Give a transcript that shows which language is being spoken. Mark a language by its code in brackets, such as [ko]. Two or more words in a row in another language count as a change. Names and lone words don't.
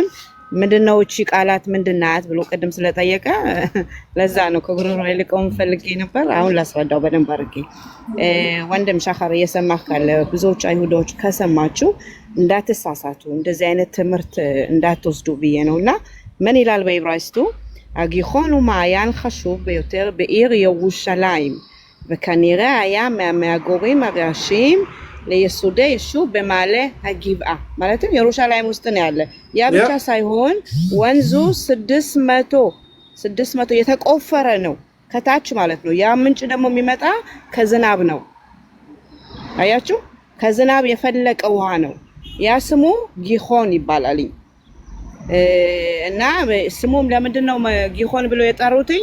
[am] ምንድነው እቺ ቃላት ምንድናት ብሎ ቅድም ስለጠየቀ ለዛ ነው ከጉሮሮ ይልቀውም ፈልጌ ነበር። አሁን ላስረዳው በደንብ አድርጌ። ወንድም ሻኻር እየሰማህ ካለ ብዙዎች አይሁዶች ከሰማችሁ እንዳትሳሳቱ፣ እንደዚህ አይነት ትምህርት እንዳትወስዱ ብዬ ነውና ምን ይላል በዕብራይስጡ? [he] הגיחון הוא מעיין חשוב ביותר בעיר ירושלים, וכנראה היה מהמגורים הראשיים ליסודי יישוב במעלה הגבעה. [am] ማለትም ኢየሩሳሌም ውስጥ ነው ያለ። ያ ብቻ ሳይሆን ወንዙ 600 የተቆፈረ ነው ከታች ማለት ነው። ያ ምንጭ ደግሞ የሚመጣ ከዝናብ ነው። አያችሁ? ከዝናብ የፈለቀ ውሃ ነው። ያ ስሙ ጊሆን ይባላል። እና ስሙም ለምንድነው ጊሆን ብሎ የጠሩትኝ?